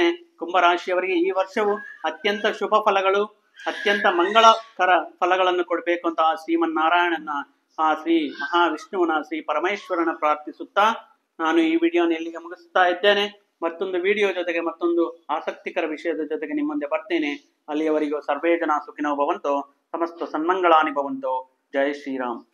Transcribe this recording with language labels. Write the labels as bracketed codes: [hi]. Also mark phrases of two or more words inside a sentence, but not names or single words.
[kn] ಕುಂಭರಾಶಿಯವರಿಗೆ ಈ ವರ್ಷವು ಅತ್ಯಂತ ಶುಭ ಫಲಗಳು, ಅತ್ಯಂತ ಮಂಗಳಕರ ಫಲಗಳನ್ನು ಕೊಡಬೇಕು ಅಂತ ಆ ಶ್ರೀಮನ್ನಾರಾಯಣನ, ಆ ಶ್ರೀ ಮಹಾವಿಷ್ಣುವನ, ಶ್ರೀ ಪರಮೇಶ್ವರನ ಪ್ರಾರ್ಥಿಸುತ್ತಾ ನಾನು ಈ ವಿಡಿಯೋನ ಇಲ್ಲಿಗೆ ಮುಗಿಸ್ತಾ ಇದ್ದೇನೆ. ಮತ್ತೊಂದು ವಿಡಿಯೋ ಜೊತೆಗೆ, ಮತ್ತೊಂದು ಆಸಕ್ತಿಕರ ವಿಷಯದ ಜೊತೆಗೆ ನಿಮ್ಮ ಮುಂದೆ ಬರ್ತೇನೆ. [sa] ಅಲ್ಲಿಯವರೆಗೂ ಸರ್ವೇ ಜನ ಸುಖಿನೋ ಭವಂತು, ಸಮಸ್ತ ಸನ್ಮಂಗಳಾನಿ ಭವಂತು. [kn] ಜೈ ಶ್ರೀರಾಮ್.